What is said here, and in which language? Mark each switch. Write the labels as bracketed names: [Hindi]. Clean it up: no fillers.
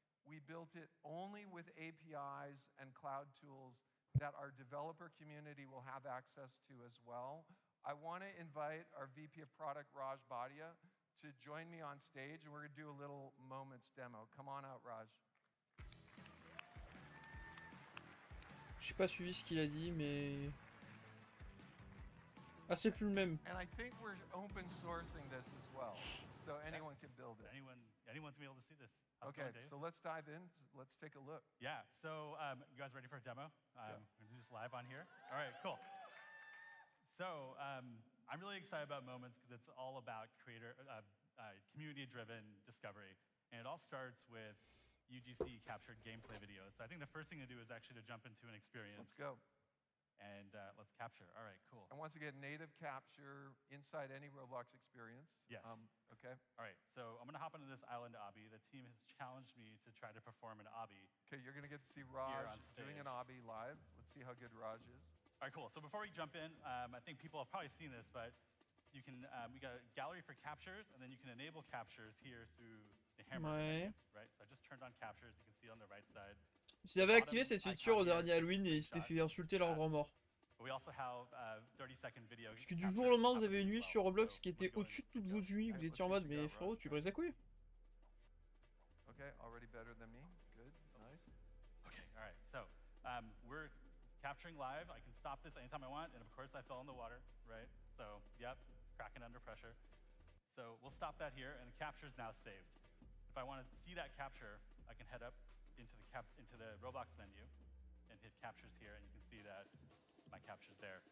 [English] We built it only with APIs and cloud tools that our developer community will have access to as well. I want to invite our VP of Product, Raj Bhatia, to join me on stage, and we're going to do a little Moments demo. Come on out, Raj. [French] J'ai pas suivi ce qu'il a dit, mais... Ah, c'est plus le même. [English] And I think we're open sourcing this as well, so anyone can build it. Anyone's gonna be able to see this. How's it Okay, going, Dave? so let's dive in. Let's take a look. Yeah, so you guys ready for a demo? We're gonna do this live on here. All right, cool. So I'm really excited about Moments because it's all about community-driven discovery. And it all starts with UGC captured gameplay videos. So I think the first thing to do is actually to jump into an experience. Let's go. And let's capture. All right, cool. And once again, native capture inside any Roblox experience. Yes. Okay. All right, so I'm gonna hop into this island obby. The team has challenged me to try to perform an obby. Okay, you're gonna get to see Raj on doing stage. an obby live. Let's see how good Raj is. All right, cool. So before we jump in, I think people have probably seen this, but you can, we got a gallery for captures, and then you can enable captures here through the hammer, [French] Ouais. [English] right? So I just turned on captures, you can see on the right side. [French] S'ils avaient activé cette feature au dernier Halloween, et ils s'étaient fait insulter leur grand mort. [English] But we also have 30-second video. [French] Parce que du jour au lendemain, vous avez une nuit sur Roblox qui était au-dessus de toutes vos nuits. Vous étiez en mode, mais frérot, tu brises la couille. [English] Okay, already better than me. Good, nice. Okay, all right. So we're capturing live. I can stop this anytime I want, and of course I fell in the water, right? So, yep, cracking under pressure. So we'll stop that here, and the capture is now saved. If I want to see that capture, I can head up into the Roblox menu and hit captures here, and you can see that my capture's there.